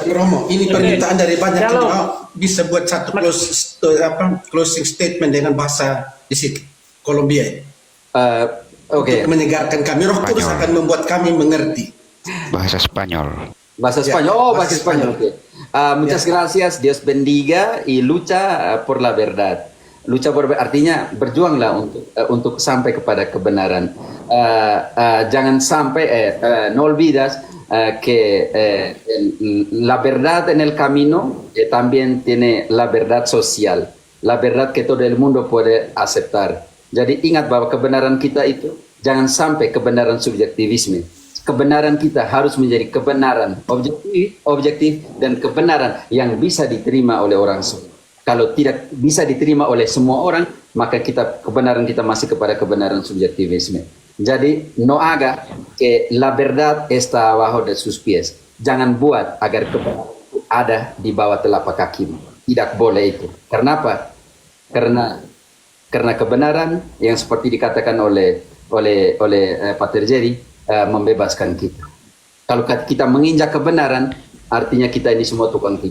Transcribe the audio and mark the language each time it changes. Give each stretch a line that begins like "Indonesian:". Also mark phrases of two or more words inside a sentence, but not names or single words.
Indonesian: Romo, ini permintaan dari banyak jemaat, bisa buat satu
English: closing statement
Indonesian: dengan bahasa di situ, Kolombia. Oke. Untuk menyegarkan kami, Roh Kudus Spanyol. akan membuat kami mengerti. Bahasa Spanyol. Bahasa Ya, Spanyol. Oh, bahasa bahasa Spanyol. Spanyol. Oke.
Spanish: Muchas gracias. Dios bendiga y lucha por la verdad. Lucha por
Indonesian: artinya berjuanglah untuk sampai kepada kebenaran. Jangan sampai
Spanish: no olvidas que la verdad en el camino también tiene la verdad social, la verdad que todo el mundo puede aceptar.
Indonesian: Jadi ingat bahwa kebenaran kita itu jangan sampai kebenaran subjektivisme. Kebenaran kita harus menjadi kebenaran objektif dan kebenaran yang bisa diterima oleh orang semua. Kalau tidak bisa diterima oleh semua orang, maka kebenaran kita masih kepada kebenaran subjektivisme.
Spanish: Jadi no haga que la verdad está abajo de sus pies.
Indonesian: Jangan buat agar kebenaran itu ada di bawah telapak kakimu. Tidak boleh itu. Karena apa? karena kebenaran yang seperti dikatakan oleh Pater Jerry membebaskan kita. Kalau kita menginjak kebenaran, artinya kita ini semua tukang tipu.